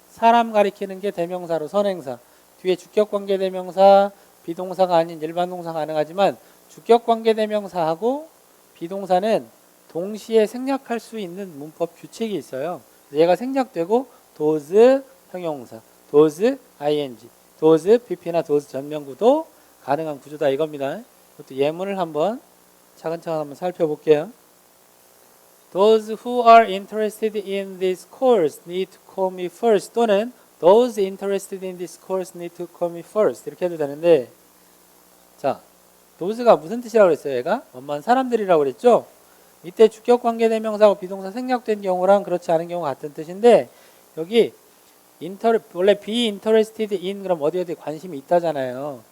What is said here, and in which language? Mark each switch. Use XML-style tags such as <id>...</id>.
<ko>사람 가리키는 게 대명사로 선행사. 뒤에 주격관계대명사, 비동사가 아닌 일반 동사 가능하지만 주격관계대명사하고 비동사는 동시에 생략할 수 있는 문법 규칙이 있어요. 얘가 생략되고 도즈 형용사, 도즈 ing, 도즈 pp나 도즈 전명구도 가능한 구조다 이겁니다. 이것도 예문을 한번 차근차근 한번 살펴볼게요.</ko> <en>Those who are interested in this course need to call me first.</en> <ko>또는</ko> <en>Those interested in this course need to call me first.</en> <ko>이렇게 해도 되는데, 자, those가 무슨 뜻이라고 그랬어요? 얘가 원만 사람들이라고 그랬죠? 이때 주격관계대명사하고 비동사 생략된 경우랑 그렇지 않은 경우 같은 뜻인데, 여기 원래 be interested in 그럼 어디 어디에 관심이 있다잖아요.</ko>